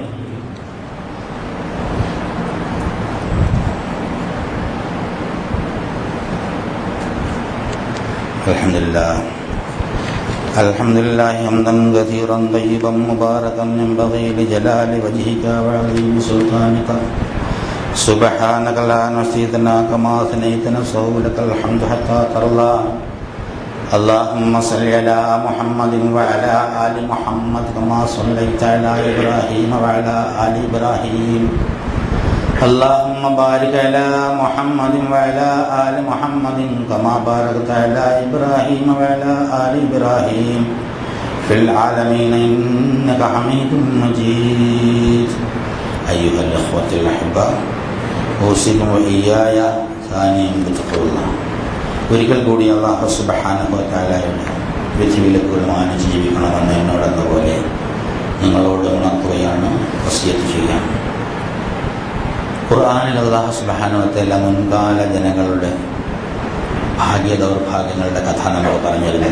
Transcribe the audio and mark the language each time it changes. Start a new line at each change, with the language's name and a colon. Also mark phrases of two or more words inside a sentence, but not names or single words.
Arabic: الحمد لله حمدا كثيرا طيبا مباركا ينبغي لجلال وجهك وعظيم سلطانك سبحانك لا نحصي ثناك ما ثنيت نفسه لك الحمد حتى ترضى. اللهم صل على محمد وعلى آل محمد كما صليت على إبراهيم وعلى آل إبراهيم. اللهم بارك على محمد وعلى آل محمد كما باركت على إبراهيم وعلى آل إبراهيم في العالمين إنك حميد مجيد. أيها الإخوة الأحباء، أوصيكم وإياي ثانيا بتقوى الله.
Malayalam: ഒരിക്കൽ കൂടി
Arabic: الله سبحانه وتعالى
Malayalam: വിധിവിലക്കുകൾ മാനിച്ച് ജീവിക്കണമെന്ന് എന്നോടെന്ന പോലെ നിങ്ങളോട് ഉണർത്തുകയാണ്, വസിയത്ത് ചെയ്യാം. ഖുർആനിൽ
Arabic: الله سبحانه وتعالى
Malayalam: മുൻകാല ജനങ്ങളുടെ ഭാഗ്യ ദൗർഭാഗ്യങ്ങളുടെ കഥ നമ്മൾ പറഞ്ഞിരുന്നത്.